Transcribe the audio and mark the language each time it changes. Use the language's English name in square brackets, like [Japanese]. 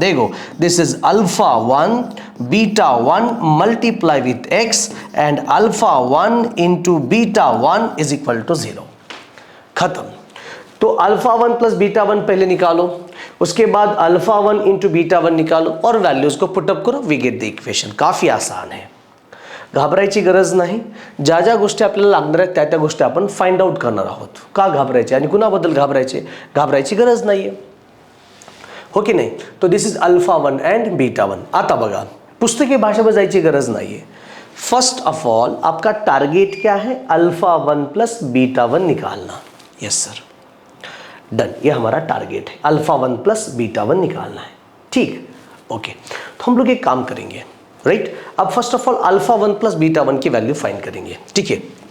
[Hindi] देखो [English] This is alpha 1 beta 1 multiply with x and alpha 1 into beta 1 is equal to 0। [Hindi] खत्म। तो alpha 1 plus beta 1 पहले निकालो, उसके बाद अल्फा 1 इंटू बीटा 1 निकालो और वैल्यूज को पुटअप करो, [English] We get the equation. [Marathi] काफी आसान है, घाबरायची गरज नाही। ज्या ज्या गोष्टी आपल्याला लागणार आहेत त्या त्या गोष्टी आपण फाइंड आउट करणार आहोत। का घाबरायचे आणि कुणाबद्दल घाबरायचे? घाबरायची गरज नाहीये, हो की नाही? [English] तो this is alpha 1 and beta 1। [Marathi] आता बघा, पुस्तकी भाषेमध्ये जायची गरज नाहीये। [Hindi] फर्स्ट ऑफ ऑल आपका टारगेट क्या है? अल्फा 1 प्लस बीटा 1 निकालना। [English] yes sir, done, [Hindi] ये हमारा टारगेट है, अल्फा 1 प्लस बीटा 1 निकालना है, ठीक, ओके। तो हम लोग एक काम करेंगे, राइट? अब first of all alpha 1 plus beta 1 की वैल्यू फाइंड करेंगे, ठीक है?